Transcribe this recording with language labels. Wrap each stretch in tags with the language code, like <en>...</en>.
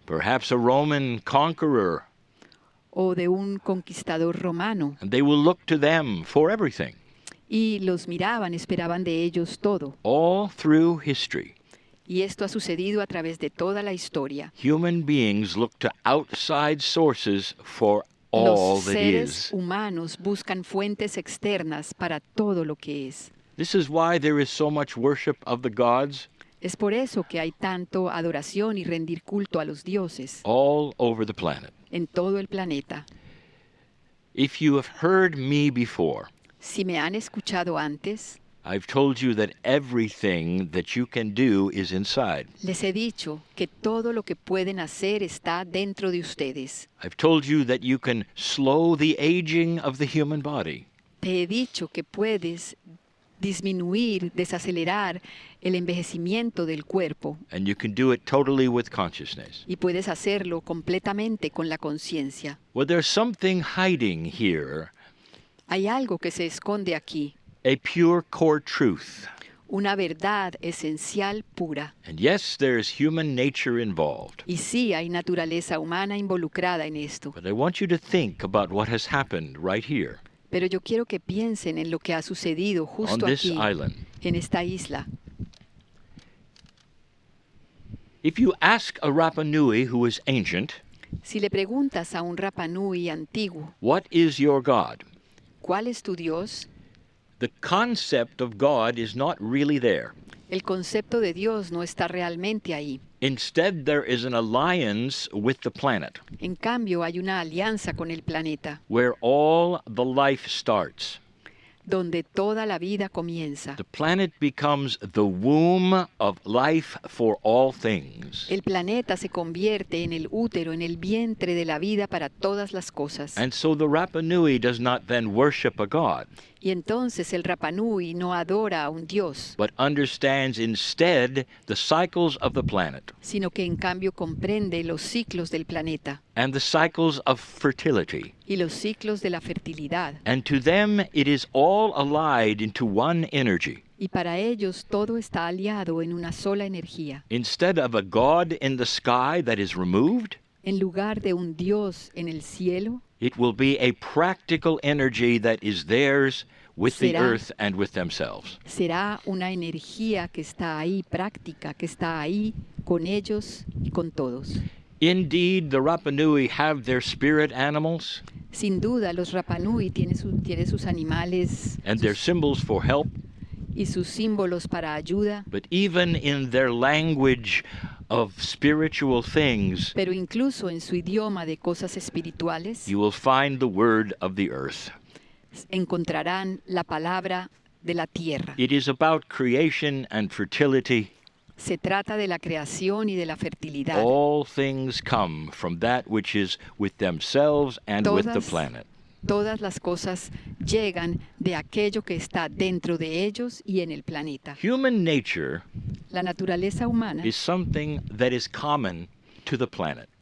<en>Perhaps a Roman conqueror.</en> <es>o de un conquistador romano.</es> <en>And they will look to them for everything.</en> <es>Y los miraban, esperaban de ellos todo.</es> <en>All through history,</en> <es>Y esto ha sucedido a través de toda la historia.</es> <en>human beings look to outside sources for all</en> <es>Los</es> <en>that</en> <es>seres</es> <en>is.</en> <es>humanos buscan fuentes externas para todo lo que es.</es> <en>This is why there is so much worship of the gods</en> <es>Es por eso que hay tanto adoración y rendir culto a los dioses</es> <en>all over the planet.</en> <es>en todo el planeta.</es> <en>If you have heard me before,</en> <es>Si me han escuchado antes,</es> <en>I've told you that everything that you can do is inside.</en> <es>les he dicho que todo lo que pueden hacer está dentro de ustedes.</es> <en>I've told you that you can slow the aging of the human body.</en> <es>Te he dicho que puedes disminuir, desacelerar el envejecimiento del cuerpo</es> <en>And you can do it totally with consciousness.</en> <es>y puedes hacerlo completamente con la conciencia.</es> <en>Well, there's something hiding here,</en> <es>Hay algo que se esconde aquí,</es> <en>a pure core truth.</en> <es>una verdad esencial pura.</es> <en>And yes, there's human nature involved.</en> <es>Y sí hay naturaleza humana involucrada en esto.</es> <en>But I want you to think about what has happened right here</en> <es>Pero yo quiero que piensen en lo que ha sucedido</es> <en>on</en> <es>justo</es> <en>this</en> <es>aquí,</es> <en>island.</en> <es>en esta isla.</es> <en>If you ask a Rapa Nui who is ancient,</en> <es>Si le preguntas a un Rapa Nui antiguo,</es> <en>what is your God?</en> <es>¿cuál es tu Dios?</es> <en>The concept of God is not really there.</en> <es>El concepto de Dios no está realmente ahí.</es> <en>Instead, there is an alliance with the planet</en> <es>En cambio, hay una alianza con el planeta,</es> <en>where all the life starts.</en> <es>donde toda la vida comienza.</es> <en>The planet becomes the womb of life for all things.</en> <es>El planeta se convierte en el útero, en el vientre de la vida para todas las cosas.</es> <en>And so the Rapa Nui does not then worship a God,</en> <es>Y entonces el Rapa Nui no adora a un Dios,</es> <en>but understands instead the cycles of the planet</en> <es>sino que en cambio comprende los ciclos del planeta</es> <en>and the cycles of fertility.</en> <es>y los ciclos de la fertilidad.</es> <en>And to them, it is all allied into one energy.</en> <es>Y para ellos todo está aliado en una sola energía.</es> <en>Instead of a God in the sky that is removed,</en> <es>En lugar de un Dios en el cielo,</es> <en>it will be a practical energy that is theirs with the</en> <es>Será-</es> <en>earth and with themselves.</en> <es>será una energía que está ahí, práctica, que está ahí con ellos y con todos.</es> <en>Indeed, the Rapa Nui have their spirit animals</en> <es>Sin duda, los Rapa Nui tienen sus animales</es> <en>and their symbols for help,</en> <es>y sus símbolos para ayuda,</es> <en>but even in their language of spiritual things,</en> <es>pero incluso en su idioma de cosas espirituales</es> <en>you will find the word of the earth.</en> <es>encontrarán la palabra de la tierra.</es> <en>It is about creation and fertility.</en> <es>Se trata de la creación y de la fertilidad.</es> <en>All things come from that which is with themselves and with the</en> <es>Todas-</es> <en>planet.</en> <es>Todas las cosas llegan de aquello que está dentro de ellos y en el planeta.</es> <en>Human nature</en> <es>La naturaleza humana</es> <en>is something that is common to the planet.</en>